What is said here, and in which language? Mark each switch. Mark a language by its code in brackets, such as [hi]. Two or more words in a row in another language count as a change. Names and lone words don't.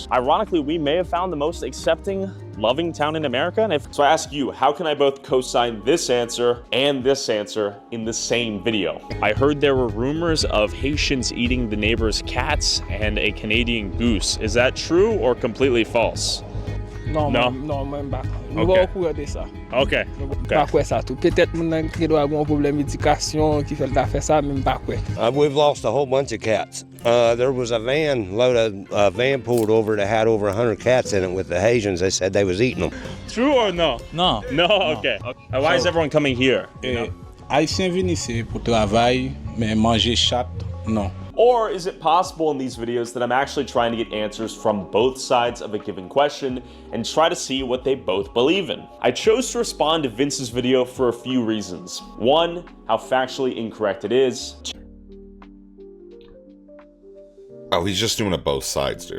[en] Ironically, we may have found the most accepting, loving town in America. And so I ask you, how can I both co-sign this answer and this answer in the same video? I heard there were rumors of Haitians eating the neighbor's cats and a Canadian goose. Is that true or completely false? [ht] Non, [en] No? [ht] non, mwen bak. [en] Ok. [ht] Mwen bak kou de sa. [en] Okay. [ht] Bak kwe sa tou. Petet mwen ki do a gon problem edikasyon ki fel ta fe sa, men bak kwe. [en] We've lost a whole bunch of cats. There was a van pulled over that had over 100 cats in it with the Haitians. They said they was eating them. True or no? [ht] Non. [en] No, okay. Why is everyone coming here? [ht] Haïtien vini se pou travay, men manger chat, non. [en] Or is it possible in these videos that I'm actually trying to get answers from both sides of a given question and try to see what they both believe in? I chose to respond to Vince's video for a few reasons. One, how factually incorrect it is. Oh, he's just doing it both sides, dude.